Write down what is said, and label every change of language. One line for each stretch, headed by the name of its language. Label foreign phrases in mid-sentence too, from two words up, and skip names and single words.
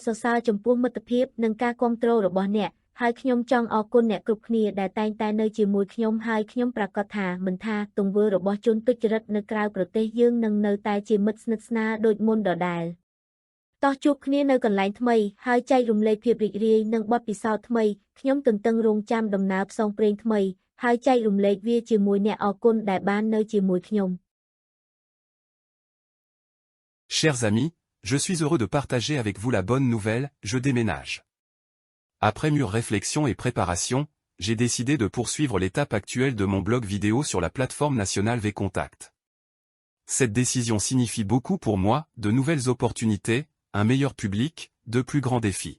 Khmer: សរសើរចំពោះមិត្តភាពនិងការគាំទ្ររបស់អ្នកហើយខ្ញុំចង់អរគុណអ្នកគ្រប់គ្នាដែលតែងតែនៅជាមួយខ្ញុំហើយខ្ញុំប្រកាសថាមិនថាទង្វើរបស់ជនទុច្ចរិតនៅក្រៅប្រទេសយើងនឹងនៅតែជាមិត្តស្និទ្ធស្នាលដូចមុនដដែលតោះជួបគ្នានៅកន្លែងថ្មីហើយចែករំលែកភាពរីករាយនិងបទពិសោធន៍ថ្មីខ្ញុំទន្ទឹងរង់ចាំដំណើរផ្សងព្រេងថ្មីហើយចែករំលែកវាជាមួយអ្នកអរគុណដែលបាននៅជាមួយខ្ញុំ
French: Chers amis, je suis heureux de partager avec vous la bonne nouvelle, je déménage. Après mûre réflexion et préparation, j'ai décidé de poursuivre l'étape actuelle de mon blog vidéo sur la plateforme nationale VKontakte. Cette décision signifie beaucoup pour moi, de nouvelles opportunités, un meilleur public, de plus grands défis.